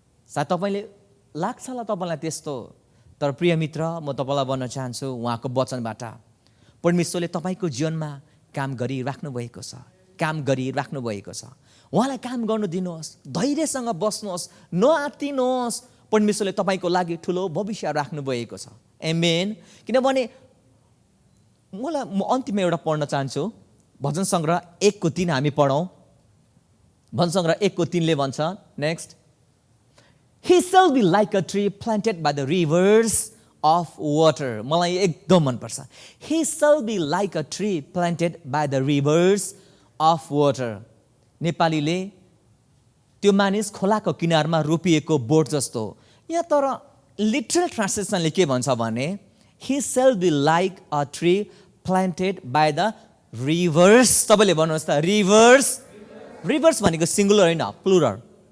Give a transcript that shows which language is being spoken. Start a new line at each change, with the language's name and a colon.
Nepali: सायद तपाईँले लाग्छ होला तपाईँलाई त्यस्तो, तर प्रिय मित्र, म तपाईँलाई भन्न चाहन्छु उहाँको वचनबाट परमेश्वरले तपाईँको जीवनमा काम गरिराख्नु भएको छ, काम गरिराख्नु भएको छ। उहाँलाई काम गर्नु दिनुहोस्, धैर्यसँग बस्नुहोस्, नआत्तिनुहोस्। परमेश्वरले तपाईँको लागि ठुलो भविष्य राख्नु भएको छ। आमेन। किनभने म अन्तिममा एउटा पढ्न चाहन्छु, भजन सङ्ग्रह 1:3 हामी पढौँ। भजन सङ्ग्रह 1:3 भन्छ, next,
English: He shall be like a tree planted by the rivers of water.
Nepali: मलाई एकदम मनपर्छ।
English: He shall be like a tree planted by the rivers of water.
Nepali: नेपालीले त्यो मानिस खोलाको किनारमा रोपिएको बोट जस्तो। यहाँ तर लिटरल ट्रान्सलेसनले के भन्छ भने
English: He shall be like a tree planted by the rivers.
Nepali: तपाईँले भन्नुहोस् त, rivers. Rivers भनेको सिङ्गुलर होइन, प्लुरल।